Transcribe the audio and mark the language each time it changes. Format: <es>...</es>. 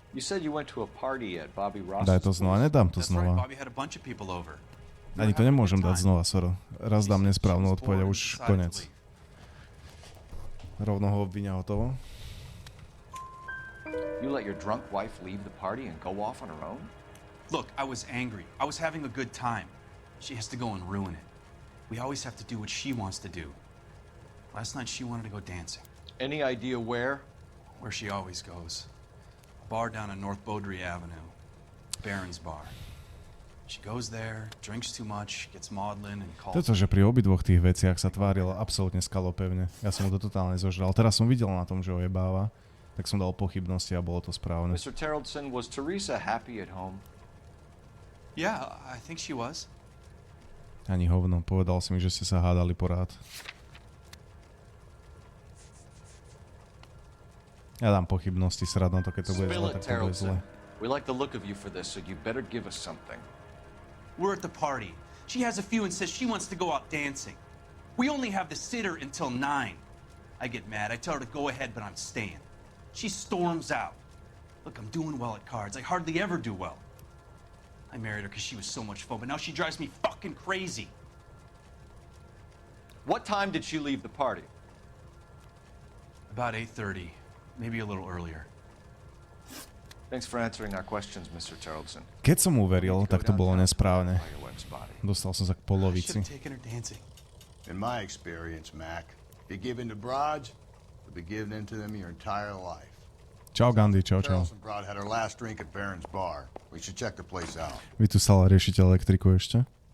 <en>You said you went to a party at Bobby Ross's.</en> <sk>Daj to znova, nedám to znova.</sk> <en>Bobby had a bunch of people over.</en> <sk>Ani to nemôžem dať znova, Soro. Raz dám nesprávnu odpoveď a už konec. Rovno ho obvinia hotovo.</sk> <en>You let your drunk wife leave the party and go off on her own? Look, I was angry. I was having a good time. She has to go and ruin it. We always have to do what she wants to do. Last night she wanted to go dancing. Any idea where? Where she always goes. A bar down on North Beaudry Avenue. Baron's Bar. She goes there, drinks too much, gets maudlin and calls.</en> <sk>To, že pri obidvoch tých veciach sa tvárila absolútne skalopevne. Ja som mu to totálne zožral. Teraz som videl na tom, že ho jebáva, tak som dal pochybnosti a bolo to správne.</sk> <en>Mr. Terrellson, was Teresa happy at home? Yeah, I think she was.</en> <sk>Ani hovno, povedal si mi, že ste sa hádali porád. Ja dám pochybnosti, srad na to, keď to bude zle, tak to bude zle.</sk> <en>We like the look of you for this, so you better give us something. We're at the party. She has a few and says she wants to go out dancing. We only have the sitter until 9. I get mad. I tell her to go ahead, but I'm staying. She storms out. Look, I'm doing well at cards. I hardly ever do well. I married her because she was so much fun, but now she drives me fucking crazy. What time did she leave the party? About 8:30, maybe a little earlier. Thanks for answering our questions, Mr. Terrellson.</en> <sk>Keď som uveril, tak to bolo nesprávne. Dostal som sa k polovici.</sk> <en>In my experience, Mac, if you give in to broads, you'll be giving in to them your entire life.</en> <sk>Čau, Gandhi, čau, čau.</sk> <en>Terrellson broad had her last drink at Baron's Bar. We should check the place out.</en> <sk>Vy tu stále riešite elektriku ešte?</sk>